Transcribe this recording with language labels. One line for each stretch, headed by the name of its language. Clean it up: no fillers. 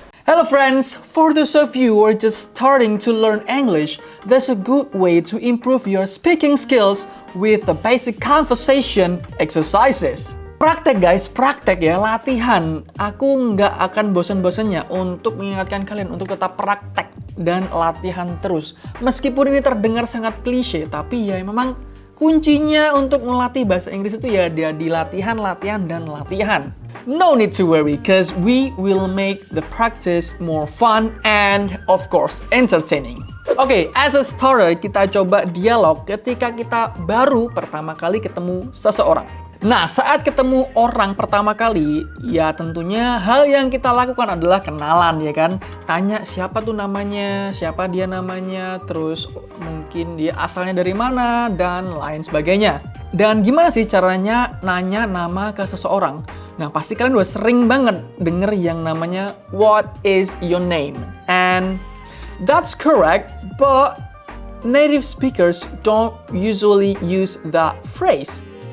English: Hello friends, for those of you who are just starting to learn English, there's a good way to improve your speaking skills with the basic conversation exercises.
Indonesian: Praktek guys, praktek ya, latihan. Aku nggak akan bosan-bosannya untuk mengingatkan kalian untuk tetap praktek dan latihan terus. Meskipun ini terdengar sangat klise, tapi ya memang kuncinya untuk melatih bahasa Inggris itu ya dia di latihan, latihan, dan latihan.
English: No need to worry, cause we will make the practice more fun and of course entertaining.
Indonesian: Oke,
English: as a starter
Indonesian: kita coba dialog ketika kita baru pertama kali ketemu seseorang. Nah, saat ketemu orang pertama kali, ya tentunya hal yang kita lakukan adalah kenalan ya kan. Tanya siapa tuh namanya, siapa dia namanya, terus mungkin dia asalnya dari mana, dan lain sebagainya. Dan gimana sih caranya nanya nama ke seseorang? Nah, pasti kalian udah sering banget denger yang namanya
English: what is your name? And that's correct, but native speakers don't usually use that phrase.